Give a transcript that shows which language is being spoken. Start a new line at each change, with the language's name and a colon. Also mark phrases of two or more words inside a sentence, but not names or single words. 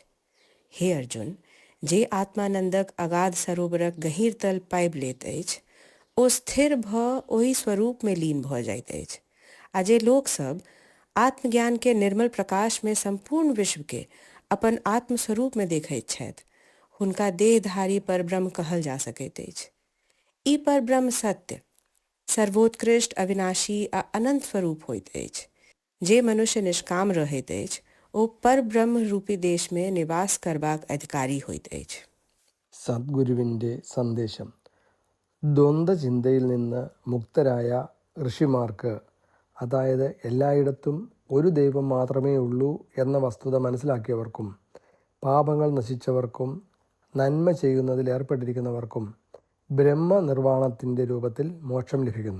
Maithili: हे अर्जुन, जे आत्मानंदक अगाध सरोवरक गहींर तल पाबि लैत अछि, ओ स्थिर भऽ ओहि स्वरूप में लीन भऽ जाइत अछि. आ जे लोक सब आत्मज्ञान के निर्मल प्रकाश में संपूर्ण विश्व के अपन आत्मस्वरूप में देखैत छथि, हुनका देहधारी परब्रह्म कहल जा सकैत अछि. ई परब्रह्म सत्य, सर्वोत्कृष्ट, अविनाशी आ अनंत स्वरूप होइत अछि. जे मनुष्य निष्काम रहैत अछि, ओ परब्रह्म रूपी देश में निवास करबाक अधिकारी होइत अछि.
Malayalam: സദ്ഗുരുവിൻ്റെ സന്ദേശം. ദ്വന്ദ്വചിന്തയിൽ നിന്ന് മുക്തരായ ഋഷിമാർക്ക്, അതായത് എല്ലായിടത്തും ഒരു ദൈവം മാത്രമേ ഉള്ളൂ എന്ന വസ്തുത മനസ്സിലാക്കിയവർക്കും, പാപങ്ങൾ നശിച്ചവർക്കും നന്മ ചെയ്യുന്നതിൽ ഏർപ്പെട്ടിരിക്കുന്നവർക്കും ബ്രഹ്മനിർവാണത്തിൻ്റെ രൂപത്തിൽ മോക്ഷം ലഭിക്കുന്നു.